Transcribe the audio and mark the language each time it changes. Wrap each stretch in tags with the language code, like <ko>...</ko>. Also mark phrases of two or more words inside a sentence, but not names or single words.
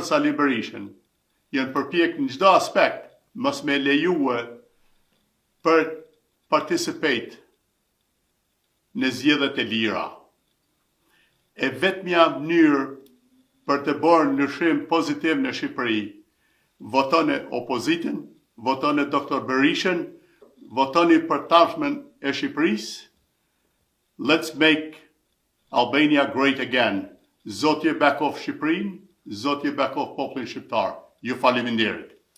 <sq>Sali Berishën janë përpjek në çdo aspekt mos me lejuar për participate në zgjedhjet e lira. E vetmja mënyrë për të bërë ndryshim pozitiv në Shqipëri, votoni opozitën, votoni Dr. Berishën, votoni për tashmen e Shqipërisë.</sq> <en>Let's make Albania great again.</en> <sq>Zoti e bekof Shqipërinë, Zoti e bekof popullin shqiptar. Ju faleminderit.</sq>